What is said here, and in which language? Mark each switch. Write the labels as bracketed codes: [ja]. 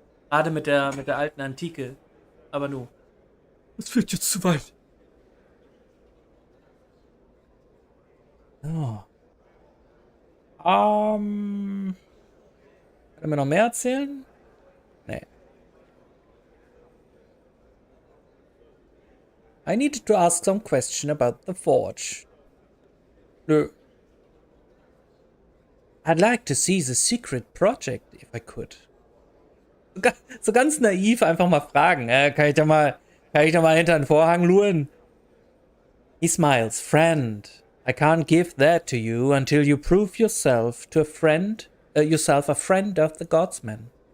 [de] Gerade mit der alten Antike. Aber nur. Das führt jetzt zu weit. Oh. Kann er mir noch mehr erzählen? Nee. [en] I needed to ask some question about the forge. Nö. I'd like to see the secret project, if I could. [de] So ganz naiv einfach mal fragen. Kann ich da mal hinter den Vorhang luren? [en] He smiles. Friend, I can't give that to you until you prove yourself to a friend, yourself a friend of the Godsmen.